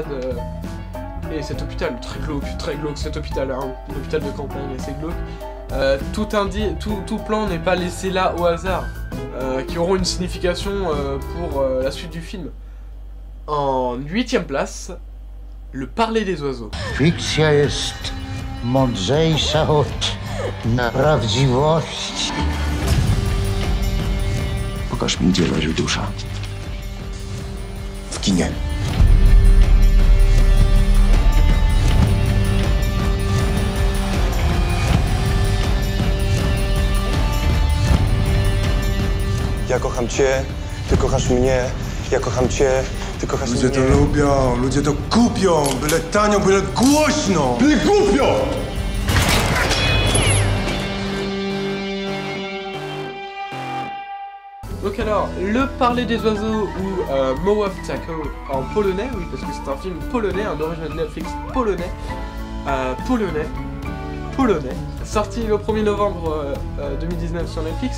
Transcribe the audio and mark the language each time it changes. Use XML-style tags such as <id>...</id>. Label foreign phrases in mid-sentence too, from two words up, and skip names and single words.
<fr>Et cet hôpital, très glauque cet hôpital, hein, un hôpital de campagne assez glauque. Tout plan n'est pas laissé là au hasard, qui auront une signification pour la suite du film. En 8ème place, Le Parler des oiseaux.</fr> <pl>Fikcja jest mądrzejsza od prawdziwości. Pokaż mi, gdzie leży dusza. W kinie. Ja kocham cię, ty kochasz mnie, ja kocham cię, ty kochasz mnie. Ludzie to lubią, ludzie to kupią, byle tanio, byle głośno! Byle głupio!</pl> <fr>Donc alors, Le Parler des oiseaux ou Małe Ptako en polonais, oui parce que c'est un film polonais, un d'origine Netflix polonais, sorti le 1er novembre 2019 sur Netflix.</fr>